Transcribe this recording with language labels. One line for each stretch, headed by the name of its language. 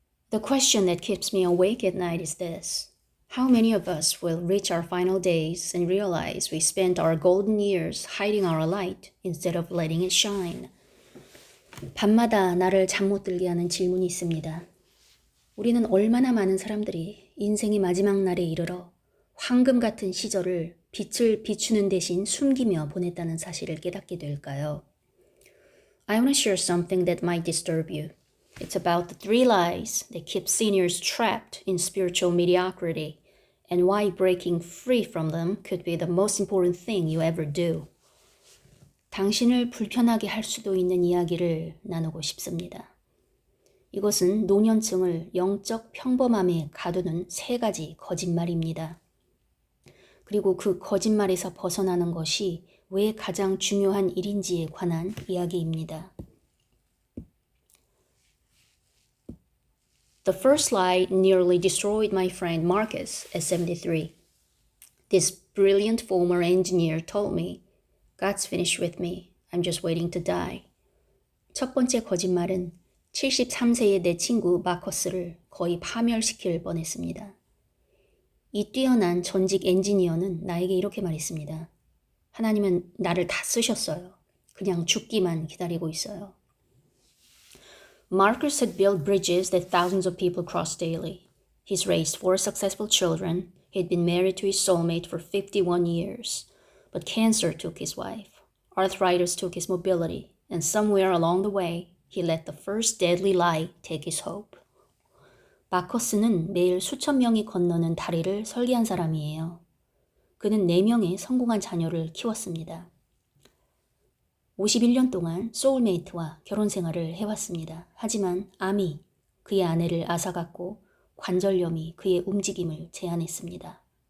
English: The question that keeps me awake at night is this. How many of us will reach our final days and realize we spent our golden years hiding our light instead of letting it shine?
Korean: 밤마다 나를 잠 못 들게 하는 질문이 있습니다. 우리는 얼마나 많은 사람들이 인생의 마지막 날에 이르러 황금 같은 시절을 빛을 비추는 대신 숨기며 보냈다는 사실을 깨닫게 될까요?
English: I want to share something that might disturb you. It's about the 3 lies that keep seniors trapped in spiritual mediocrity and why breaking free from them could be the most important thing you ever do.
Korean: 당신을 불편하게 할 수도 있는 이야기를 나누고 싶습니다. 이것은 노년층을 영적 평범함에 가두는 3가지 거짓말입니다. 그리고 그 거짓말에서 벗어나는 것이 왜 가장 중요한 일인지에 관한 이야기입니다.
English: The first lie nearly destroyed my friend Marcus at 73. This brilliant former engineer told me, God's finished with me. I'm just waiting to die.
Korean: 첫 번째 거짓말은 73세의 내 친구 마커스를 거의 파멸시킬 뻔했습니다. 이 뛰어난 전직 엔지니어는 나에게 이렇게 말했습니다. 하나님은 나를 다 쓰셨어요. 그냥 죽기만 기다리고 있어요.
English: Marcus had built bridges that thousands of people cross daily. He's raised 4 successful children. He'd been married to his soulmate for 51 years. But cancer took his wife. Arthritis took his mobility. And somewhere along the way, he let the first deadly lie take his hope.
Korean: 마커스는 매일 수천 명이 건너는 다리를 설계한 사람이에요. 그는 4명의 성공한 자녀를 키웠습니다. 51년 동안 소울메이트와 결혼 생활을 해왔습니다. 하지만 암이 그의 아내를 앗아갔고 관절염이 그의 움직임을 제한했습니다.